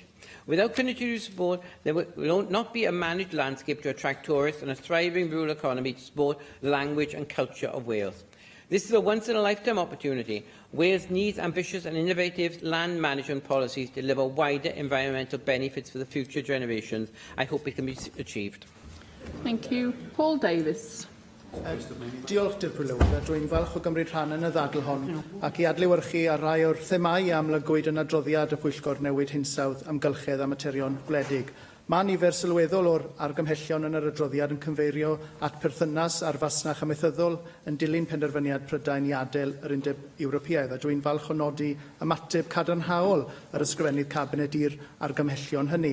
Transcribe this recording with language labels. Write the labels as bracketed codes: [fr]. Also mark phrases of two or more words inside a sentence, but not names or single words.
[en] Without continued support, there will not be a managed landscape to attract tourists and a thriving rural economy to support the language and culture of Wales. This is a once-in-a-lifetime opportunity. Wales needs ambitious and innovative land management policies to deliver wider environmental benefits for the future generations. I hope it can be achieved. Thank you. Paul Davies. [cy] Diolch, Dirprwy Llywydd, a dwi'n falch o gymryd rhan yn y ddadl hon ac i adlewyrchu ar rai o'r themau amlygwyd yn adroddiad y Pwyllgor Newid Hinsawdd Amgylchedd a Materion Gwledig. Mae nifer sylweddol o'r argymhellion yn yr adroddiad yn cyfeirio at perthynas ar fasnach amaethyddol yn dilyn penderfyniad Prydain i adael yr Undeb Ewropeaidd, a dwi'n falch o nodi ymateb cadarnhaol yr ysgrifennydd Cabinet i'r argymhellion hynny.